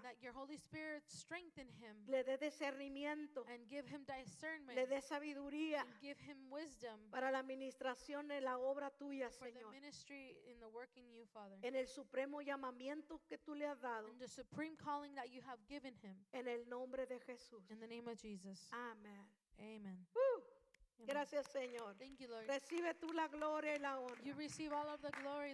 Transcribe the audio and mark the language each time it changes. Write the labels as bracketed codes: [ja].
[en] that your Holy Spirit strengthen him [es] Le dé discernimiento. [en] and give him discernment [es] Le dé sabiduría [en] and give him wisdom [es] para la administración en la obra tuya, [en] for the [es] Señor. [en] ministry in the work in you, Father. [es] En el supremo llamamiento que tú le has dado. [en] And the supreme calling that you have given him. [es] En el nombre de Jesús. [en] In the name of Jesus. [es] Amén. [en] Amen. Amen. Amen. [es] Gracias, Señor. [en] Thank you, Lord. [es] Recibe tú la gloria y la honra. [en] You receive all of the glory,